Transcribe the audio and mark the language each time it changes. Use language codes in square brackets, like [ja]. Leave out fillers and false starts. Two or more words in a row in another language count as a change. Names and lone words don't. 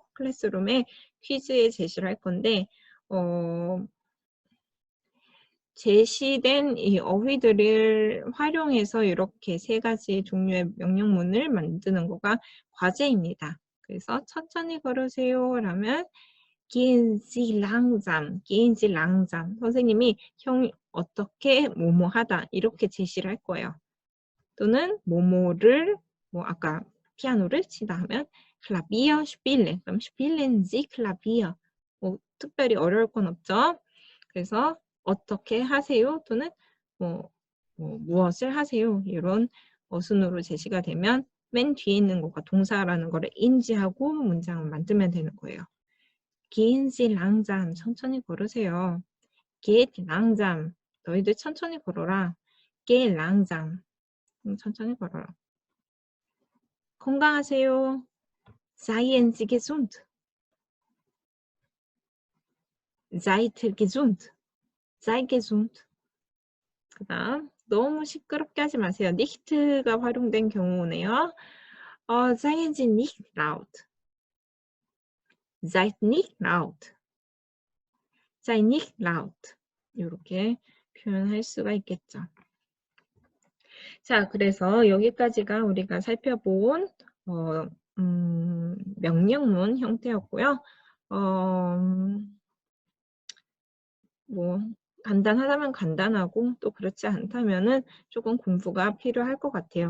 [ko] 클래스룸에 퀴즈에 제시를 할 건데 제시된 이 어휘들을 활용해서 이렇게 세 가지 종류의 명령문을 만드는 거가 과제입니다. 그래서 천천히 걸으세요 라면 [de] gehen Sie langsam, gehen Sie langsam. [ko] 선생님이 형 어떻게 뭐뭐 하다 이렇게 제시를 할 거예요. 또는 뭐뭐를 뭐 아까 피아노를 치다 하면 [de] Klavier spielen. 그럼 spielen Sie Klavier. [ko] 뭐 특별히 어려울 건 없죠. 그래서 어떻게 하세요? 또는 무엇을 하세요? 이런 어순으로 제시가 되면 맨 뒤에 있는 것과 동사라는 거를 인지하고 문장을 만들면 되는 거예요. [de] Gehen Sie langsam. [ko] 천천히 걸으세요. [de] Geht langsam. [ko] 너희들 천천히 걸어라. [de] Geh langsam. [ko] 천천히 걸어라. 건강하세요. [de] Seien Sie gesund. Seid gesund. Sei gesund. [ko] 그 다음 너무 시끄럽게 하지 마세요. nicht가 활용된 경우네요. [de] Seien Sie nicht laut. Seid nicht laut. Sei nicht laut. [ko] 이렇게 표현할 수가 있겠죠. 자, 그래서 여기까지가 우리가 살펴본 명령문 형태였고요. 뭐 간단하다면 간단하고 또 그렇지 않다면은 조금 공부가 필요할 것 같아요.